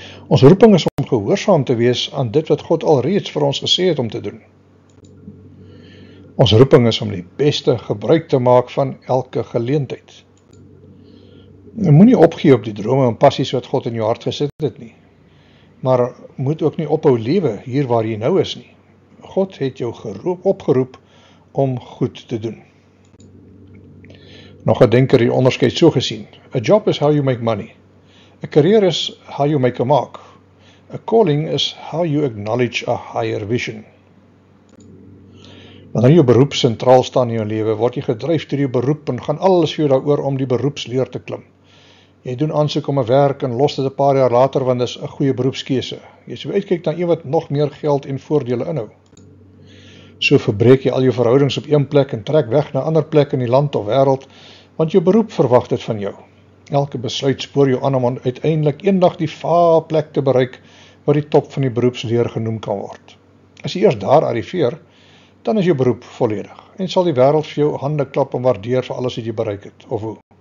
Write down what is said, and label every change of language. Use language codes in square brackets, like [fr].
[af] Ons roeping is om gehoorsaam te wees aan dit wat God alreeds vir ons gesê het om te doen. Ons roeping is om die beste gebruik te maak van elke geleentheid. Jy moenie opgee op die drome en passies wat God in jou hart gesit het nie. Maar moet ook nie ophou lewe hier waar jy nou is nie. God het jou opgeroep om goed te doen. Nog 'n denker die onderskeid so gesien: [en] a job is how you make money. A career is how you make a mark. A calling is how you acknowledge a higher vision. [af] Wanneer jou beroep sentraal staan in jou lewe, word jy gedryf deur jou beroep en gaan alles vir jou daaroor om die beroepsleer te klim. Jy doen aansoek om 'n werk en los dit 'n paar jaar later want dit is 'n goeie beroepskeuse. Jy sou uitkyk na een wat nog meer geld en voordele inhou. So verbreek jy al jou verhoudings op een plek en trek weg na 'n ander plek in die land of wêreld, want jou beroep verwag dit van jou. Elke besluit spoor jou aan om uiteindelik eendag die vaa plek te bereik waar die top van die beroepsleer genoem kan word. As jy eers daar arriveer, dan is jou beroep volledig en sal die wêreld vir jou hande klap en waardeer vir alles wat jy bereik het, of hoe?